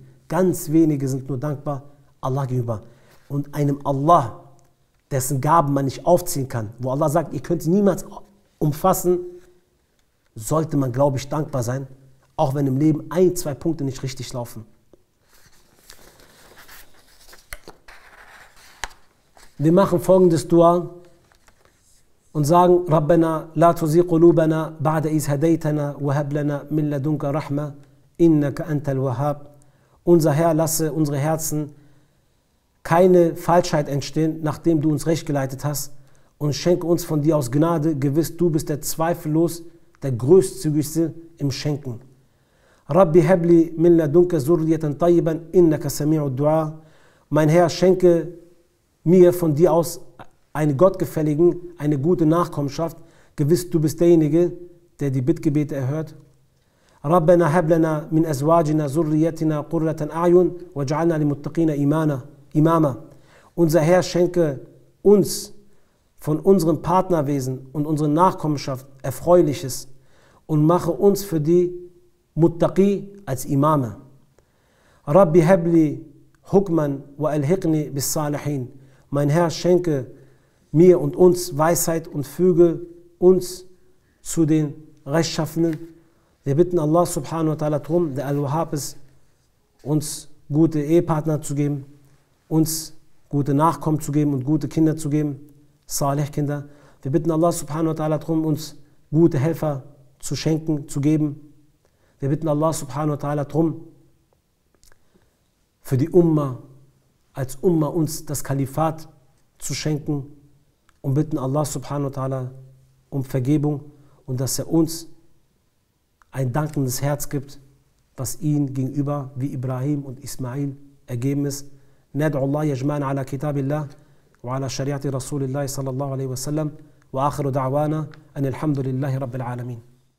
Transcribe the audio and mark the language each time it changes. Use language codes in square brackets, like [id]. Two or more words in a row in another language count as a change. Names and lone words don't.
[de] Ganz wenige sind nur dankbar Allah gegenüber. Und einem Allah, dessen Gaben man nicht aufziehen kann, wo Allah sagt, ihr könnt sie niemals umfassen, sollte man, glaube ich, dankbar sein, auch wenn im Leben 1, 2 Punkte nicht richtig laufen. Wir machen folgendes Dua und sagen, [ar] ربنا لا تزغ قلوبنا بعد إذ هديتنا وهب لنا من لدنك رحمة إنك أنت الوهاب. [de] Unser Herr, lasse unsere Herzen keine Falschheit entstehen, nachdem du uns recht geleitet hast, und schenke uns von dir aus Gnade, gewiss du bist der zweifellos der großzügigste im Schenken. [ar] رب هب لي من لدنك ذرية طيبة إنك سميع الدعاء. [de] Mein Herr, schenke mir von dir aus einen gottgefälligen, eine gute Nachkommenschaft, gewiss du bist derjenige, der die Bittgebete erhört. [ar] ربنا هب لنا من أزواجنا ذرياتنا قرة أعين واجعلنا للمتقين إماما. [de] Unser Herr, schenke uns von unserem Partnerwesen und unserer Nachkommenschaft Erfreuliches und mache uns für die Muttaqi als Imame. [ar] رب هب لي حكما وألحقني بالصالحين. [de] Mein Herr, schenke mir und uns Weisheit und füge uns zu den Rechtschaffenen. Wir bitten Allah [ar] سبحانه وتعالى [de] darum, der Al-Wahhab ist, uns gute Ehepartner zu geben, uns gute Nachkommen zu geben und gute Kinder zu geben, Salih-Kinder. Wir bitten Allah [ar] سبحانه وتعالى [de] darum, uns gute Helfer zu schenken, zu geben. Wir bitten Allah [ar] سبحانه وتعالى [de] darum, für die Ummah, als Ummah uns das Kalifat zu schenken, und bitten Allah [ar] سبحانه وتعالى [de] um Vergebung und dass er uns ein dankendes Herz gibt, was ihm gegenüber wie Ibrahim und Ismail ergeben ist. [ar] ندعو الله يجمعنا على كتاب الله وعلى شريعة رسول الله صلى الله عليه وسلم وآخر دعوانا أن الحمد لله رب العالمين.